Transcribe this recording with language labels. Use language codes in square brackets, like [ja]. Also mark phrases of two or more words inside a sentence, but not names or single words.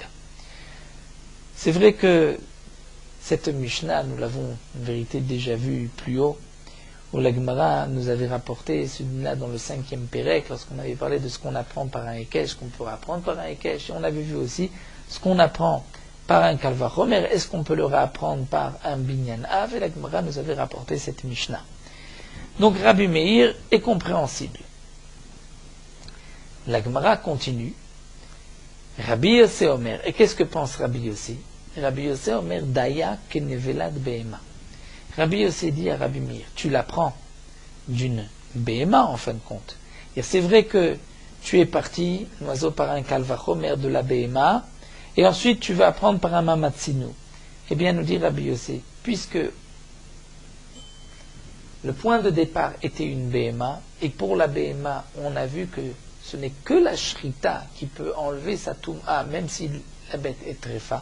[fr] C'est vrai que cette Mishnah, nous l'avons en vérité déjà vue plus haut, où la Gemara nous avait rapporté celui-là dans le 5e Pérec, lorsqu'on avait parlé de ce qu'on apprend par un Ekesh, qu'on peut apprendre par un Ekesh, et on avait vu aussi ce qu'on apprend par un Kalvachomer, est-ce qu'on peut le réapprendre par un [he] בנין אב, [fr] et la Gemara nous avait rapporté cette Mishnah. Donc Rabbi Meir est compréhensible. La Gemara continue, [he] רבי יוסי אומר, [fr] et qu'est-ce que pense Rabbi Yossi? [he] רבי יוסי אומר דיה כנבלת בהמה. [fr] Rabbi Yossi dit à Rabbi Meir, tu l'apprends d'une behema en fin de compte. Et c'est vrai que tu es parti, l'oiseau par un kalvachomer de la behema, et ensuite tu vas apprendre par un mamatsinu. Eh bien, nous dit Rabbi Yossi, puisque le point de départ était une behema, et pour la behema, on a vu que ce n'est que la shrita qui peut enlever sa touma, même si la bête est trefa.